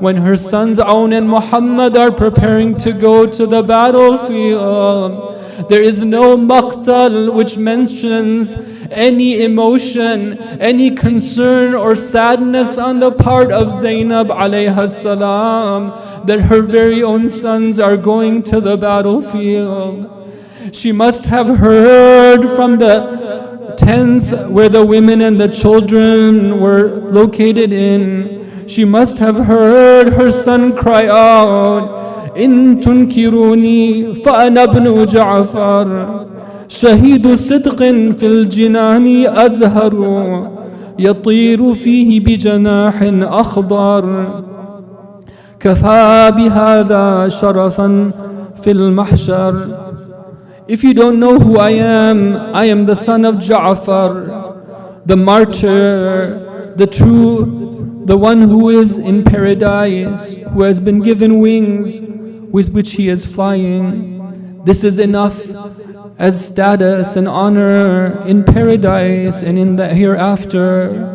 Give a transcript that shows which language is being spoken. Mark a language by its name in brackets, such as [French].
[English] When her sons Aun and Muhammad are preparing to go to the battlefield, there is no maqtal which mentions any emotion, any concern or sadness on the part of Zainab alayha salam that her very own sons are going to the battlefield. She must have heard from the tents where the women and the children were located in. She must have heard her son cry out, [Arabic] إن تنكروني فأنا ابن جعفر شهيد صدق في الجنان أزهر يطير فيه بجناح أخضر كفى بهذا شرفا في المحشر. [English] If you don't know who I am the son of Ja'far, the martyr, the true, the one who is in paradise, who has been given wings with which he is flying. This is enough as status and honor in paradise and in the hereafter.